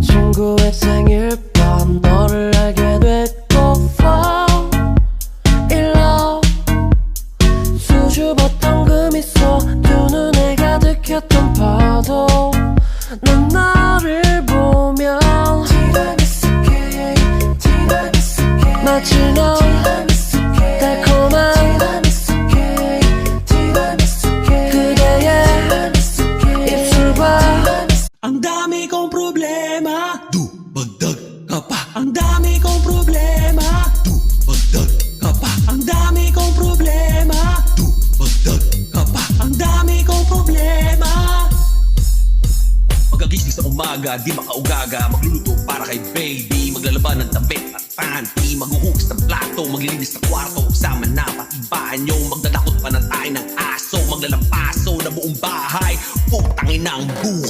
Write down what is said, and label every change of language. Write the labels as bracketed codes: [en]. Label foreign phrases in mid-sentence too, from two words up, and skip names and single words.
[ko] 친구의 생일 밤 너를 알게 됐고 [en] fall in love [ko] 수줍었던 그 미소 두 눈에 가득했던 파도 난 너를 보면 마치 넌 달콤한 그대의 입술과 [tl] Ang dami kong problema, dumagdag ka pa. Ang dami kong problema, dumagdag ka pa. Ang dami kong problema, dumagdag ka pa. Ang dami kong problema. Pagkagising sa umaga, di makaugaga, magluluto para kay baby, maglalaban ng damit at panty, maghuhugas ng plato, maglilinis sa kwarto, sama na pati banyo, magdadakot pa na tayo ng aso, maglalampaso na buong bahay, putangin ang buhay.